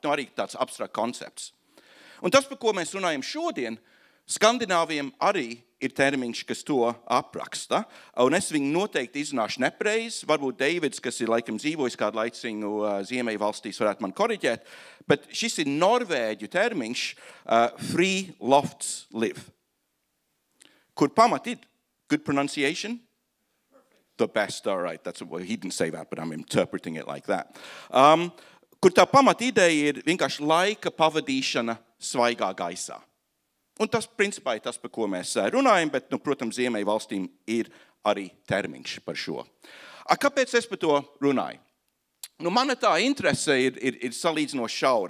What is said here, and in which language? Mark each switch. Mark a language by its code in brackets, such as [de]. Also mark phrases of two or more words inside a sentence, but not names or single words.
[lv] Arī tāds abstrakt koncepts. Un tas, par ko mēs runājam šodien, Skandināviem arī ir termiņš, kas to apraksta, un es viņu noteikti izrunāšu nepreiz. Varbūt Deivids, kas ir laikam dzīvojis kādu laiciņu Ziemeļu valstīs, varētu man koriģēt, bet šis ir norvēģu termiņš free lofts live. Kur pamat ir? [en] Good pronunciation? The best, all right. That's what he didn't say that, but I'm interpreting it like that. [lv] Kur tā pamat ideja ir vienkārši laika pavadīšana svaigā gaisā. Un tas, principā, ir tas, par ko mēs runājam, bet, protams, Ziemeļu valstīm ir arī termiņš par šo. Kāpēc es par to runāju? Mana tā interese ir salīdzinoši šaura.